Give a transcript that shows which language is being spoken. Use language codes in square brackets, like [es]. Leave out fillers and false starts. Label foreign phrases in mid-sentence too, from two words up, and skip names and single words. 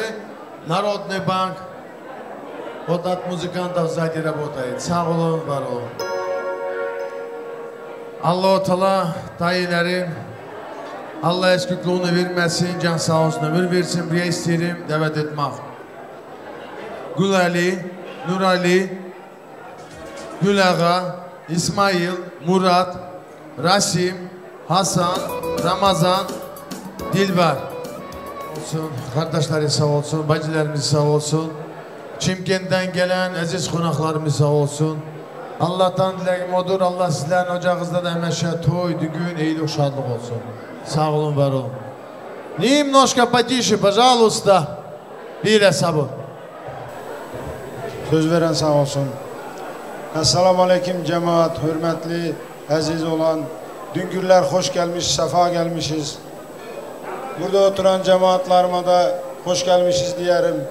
[ru] Narodny Bank. От музыкантов сзади работает. [tr] Sağ olun, var olun. Allah-u Teala tayilerin Allah eskikliğini vermesin, can sağ olsun ömür versin. Buraya isterim davet etmek. Gül Ali, Nur Ali, Gül Ağa, İsmail, Murat, Rasim, Hasan, Ramazan, Dilbar olsun. Kardeşleri sağ olsun, bacılarımız sağ olsun. Çimkent'ten gelen aziz konaklarımız sağ olsun. Allah'tan dileğim odur. Allah sizlerin ocağınızda da hemeşe toy, düğün, iyilik, şadlık olsun. Sağ olun, var olun. [ru] Немножко потише, pожалуйста. [tr] Bir hesabı. Söz veren sağ olsun. Esselamu Aleyküm cemaat, hürmetli, aziz olan. Düngürler hoş gelmiş, sefa gelmişiz. Burada oturan cemaatlarıma da hoş gelmişiz diyelim.